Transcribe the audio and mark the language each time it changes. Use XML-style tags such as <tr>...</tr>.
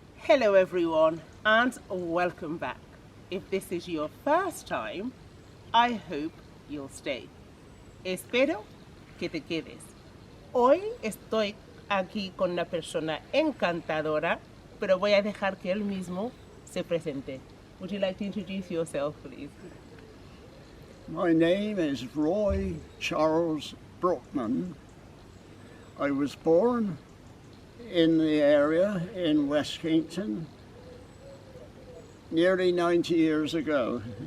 <en>Hello everyone and welcome back. If this is your first time, I hope you'll stay.</en> <es>Espero que te quedes. Hoy estoy aquí con una persona encantadora, pero voy a dejar que él mismo se presente.</es> <en>Would you like to introduce yourself, please? My name is Roy Charles Brookman. I was born in the area in West Kingston nearly 90 years ago.</en>